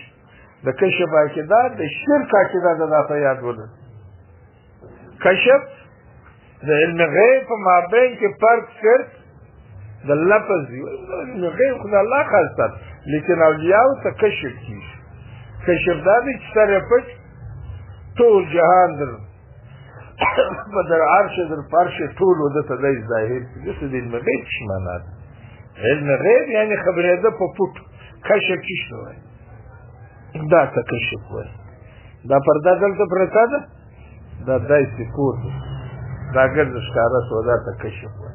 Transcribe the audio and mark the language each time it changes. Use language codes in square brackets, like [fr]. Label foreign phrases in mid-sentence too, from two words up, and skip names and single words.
[ps] د کشف عقیده د شرک عقیده ده. دا په یاد ولرئ، کشف د علم غیب په مابین کې فرق صرف د لفظ دی. علم غیب خو د الله خاص ده، لیکن اولیاو ته کشف کېږي. کشف دا دی چې سر یې پټ ټول جهان در په در عرش در فرش ټول وده ته دی ظاهر کړي. داسې د علم غیب څه معنا ده؟ علم غیب یعنې خبرېده په پټ. کشف څه شته وایي؟ دا ته کشف وایي. دا پرده دلته پرته ده، دا داسې کور ده، دا ګرځ ښکاره سوه، دا ته کشف وایي.